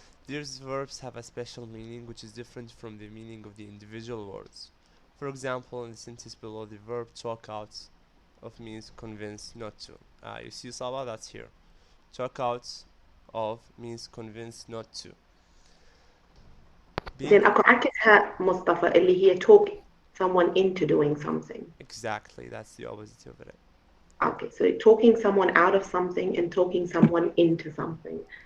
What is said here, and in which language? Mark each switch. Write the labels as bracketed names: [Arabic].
[English] These verbs have a special meaning which is different from the meaning of the individual words. For example, in the sentence below, the verb talk out of means convince not to. You see Saba, that's here. Talk out of means convince not to. [Arabic] زين اكو عكسها مصطفى اللي هي [English] someone into doing something. Exactly, that's the opposite of it. Okay, so talking someone out of something and talking someone into something.